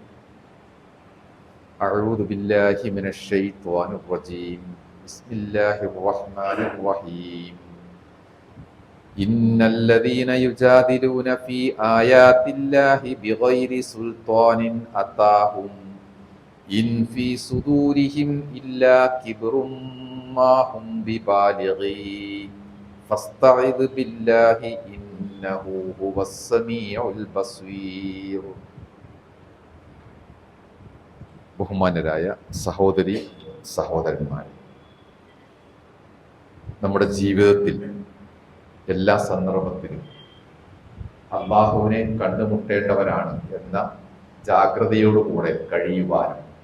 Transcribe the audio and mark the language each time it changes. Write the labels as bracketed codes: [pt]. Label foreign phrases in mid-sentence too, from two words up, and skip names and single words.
[ar] أعوذ بالله من الشيطان الرجيم بسم الله الرحمن الرحيم إن الذين يجادلون في آيات الله بغير سلطان أتاهم إن في صدورهم إلا كبر ما هم ببالغين فاستعذ بالله إنه هو السميع البصير. [ml] ബഹുമാനരായ സഹോദരി സഹോദരന്മാർ, നമ്മുടെ ജീവിതത്തിൽ എല്ലാ സന്ദർഭത്തിലും അല്ലാഹുവിനെ കണ്ടുമുട്ടേണ്ടവരാണ് എന്ന ജാഗ്രതയോടുകൂടെ കഴിയുവാനും